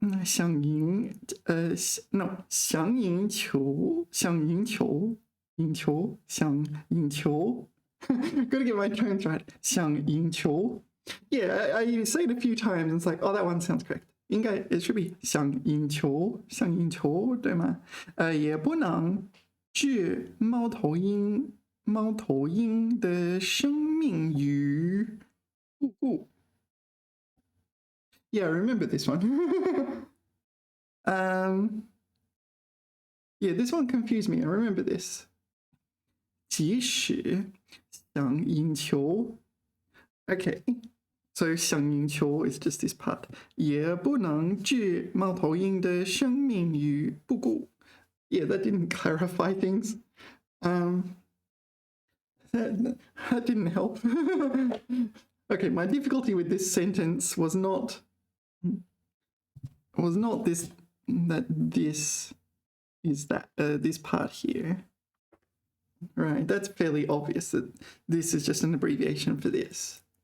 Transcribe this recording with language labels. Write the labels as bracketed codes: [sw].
[zh] 想赢球 [en] Gotta get my terms right. [zh] 想赢球 [en] Yeah, I say it a few times and it's like, oh, that one sounds correct. [zh] 应该 [en] it should be [zh] 想赢球对吗？也不能置猫头鹰的生命于不顾。 [en] Yeah, I remember this one. Yeah, this one confused me. I remember this. [zh] 即使想赢球 [en] Okay, so [zh] 想赢球 [en] is just this part. [zh] 也不能置猫头鹰的生命于不顾 [en] Yeah, that didn't clarify things. That didn't help. Okay, my difficulty with this sentence was not this that this is that this part here. Right, that's fairly obvious that this is just an abbreviation for this.